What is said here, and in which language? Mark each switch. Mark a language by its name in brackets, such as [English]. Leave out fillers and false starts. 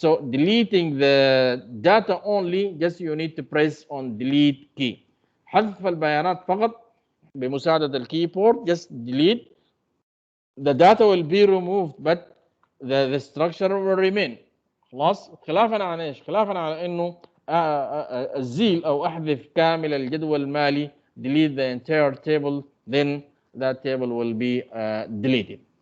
[English] So deleting the data only, just you need to press on delete key. [Arabic] حذف البيانات فقط بمساعدة الكيبورد, [English] just delete. The data will be removed but the structure will remain. [Arabic] خلاص، خلافا عن ايش؟ خلافا عن انه ازيل او احذف كامل الجدول المالي، [English] delete the entire table, then that table will be deleted.